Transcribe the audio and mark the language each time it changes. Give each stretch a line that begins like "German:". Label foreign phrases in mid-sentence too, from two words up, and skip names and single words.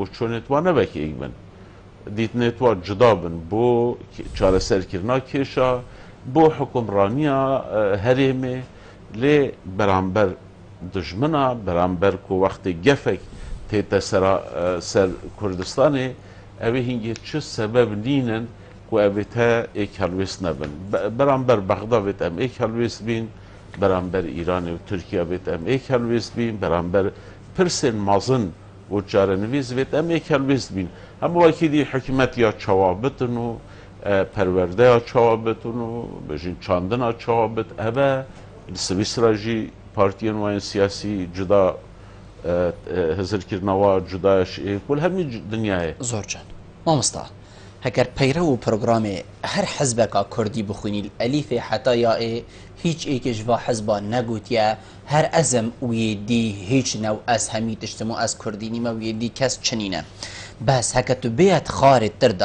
Kurdish: چۆنێت وا نەبەکێک بن دیتنێت وا جدا بن بۆ چارەسەرکردنا کێشە بۆ حکومڕانیە هەرێمێ لێ بەرامبەر دژمنە بەرامبەر و وەختی گەفێک تێتە سەر کوردستانê ئەوێ هینگێ چ سەبەب نینن و ئەوێتە ئێک هەڵوێست نەبن بەرامبەر بەغدا بێت ئەم ئێک هەڵوێست بین بەرامبەر ئیرانê و تورکیا بێت ئەم ئێک هەڵوێست بین بەرامبەر پرسên mezin û çarenivîs bêt em êk helwêst bîn hemû wekî dî hikûmetiya çawabitin û perwerdeya çawabitin û bêjin çandina çawabit ev li Swîsra jî partiyên wayên siyasî cuda hizirkirina wa cuda şêk û li hemî dinyayê زۆر چەند مامۆستا هەگەر پەیرە و پرۆگرامێ هەر حەزبێکا کوردی بخوێنی ئەلیفێ حتا یاێ هیچ ئێکێش ڤ حەزبا نەگوتیە هەر ئەزم وێدی هیچ نەو ئەس هەمی تشتم و ئەس کوردینیمە وێدی کەس چنینە بەس هەکە تو بێت خارت تردا